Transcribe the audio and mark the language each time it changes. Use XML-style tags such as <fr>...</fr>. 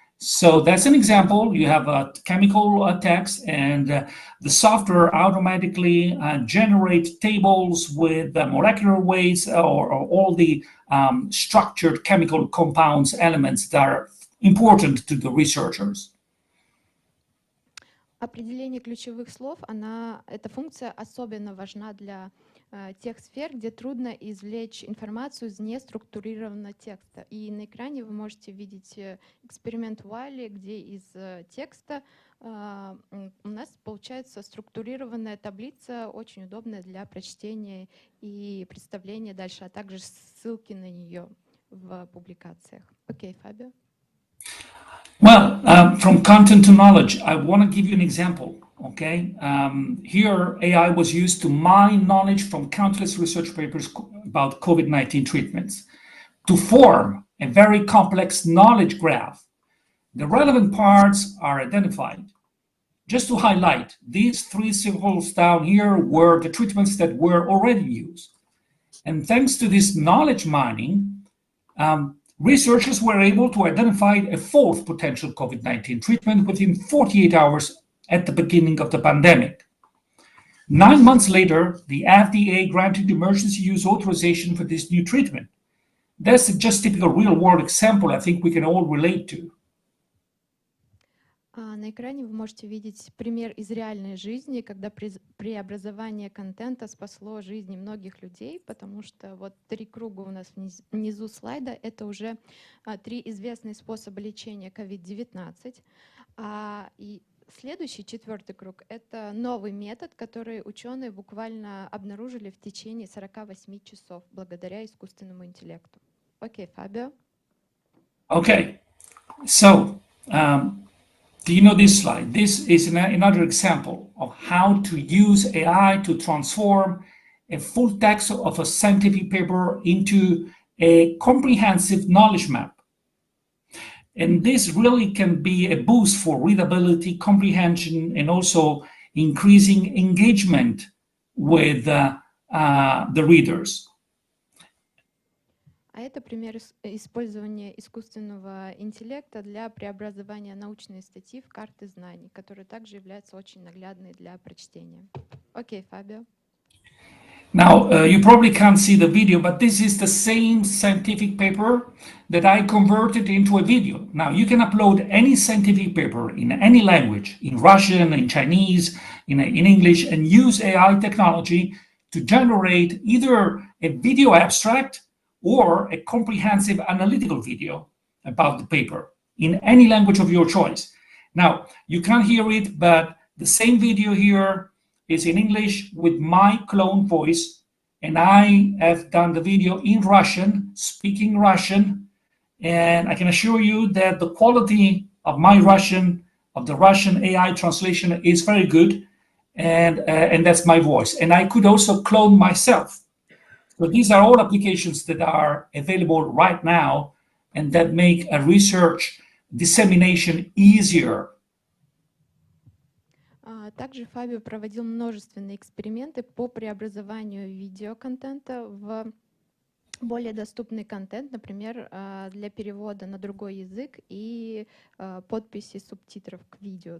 <en>So that's an example. You have a chemical text, and the software automatically generates tables with molecular weights or all the structured chemical compounds elements that are important to the researchers.</en> <ru>Определение ключевых слов, эта функция особенно важна для тех сфер, где трудно извлечь информацию из неструктурированного текста. И на экране вы можете видеть эксперимент Wiley, где из текста у нас получается структурированная таблица, очень удобная для прочтения и представления дальше, а также ссылки на нее в публикациях. Окей, Фабио.</ru> <en>Well, from content to knowledge, I want to give you an example. Okay, here AI was used to mine knowledge from countless research papers about COVID-19 treatments to form a very complex knowledge graph. The relevant parts are identified. Just to highlight, these 3 circles down here were the treatments that were already used. And thanks to this knowledge mining, researchers were able to identify a 4th potential COVID-19 treatment within 48 hours at the beginning of the pandemic. 9 months later, the FDA granted emergency use authorization for this new treatment. That's just typical real-world example I think we can all relate to.</en> <ru>На экране вы можете видеть пример из реальной жизни, когда преобразование контента спасло жизни многих людей, потому что вот 3 круга у нас внизу слайда — это уже 3 известные способа лечения COVID-19. И следующий, 4-й круг — это новый метод, который ученые буквально обнаружили в течение 48 часов благодаря искусственному интеллекту. Окей, Фабио.</ru> <en>Okay, so do you know this slide? This is another example of how to use AI to transform a full text of a scientific paper into a comprehensive knowledge map. And this really can be a boost for readability, comprehension, and also increasing engagement with the readers.</en> <ru>А это пример использования искусственного интеллекта для преобразования научной статьи в карты знаний, которые также являются очень наглядной для прочтения. Окей, Фабио.</ru> <en>Now, you probably can't see the video, but this is the same scientific paper that I converted into a video. Now, you can upload any scientific paper in any language, in Russian, in Chinese, in English, and use AI technology to generate either a video abstract or a comprehensive analytical video about the paper in any language of your choice. Now, you can't hear it, but the same video here is in English with my clone voice, and I have done the video in Russian, speaking Russian, and I can assure you that the quality of my Russian, of the Russian AI translation is very good, and that's my voice. And I could also clone myself. So these are all applications that are available right now and that make a research dissemination easier.</en> <ru>Также Фабио проводил множественные эксперименты по преобразованию видеоконтента в более доступный контент, например, для перевода на другой язык и подписи субтитров к видео.</ru>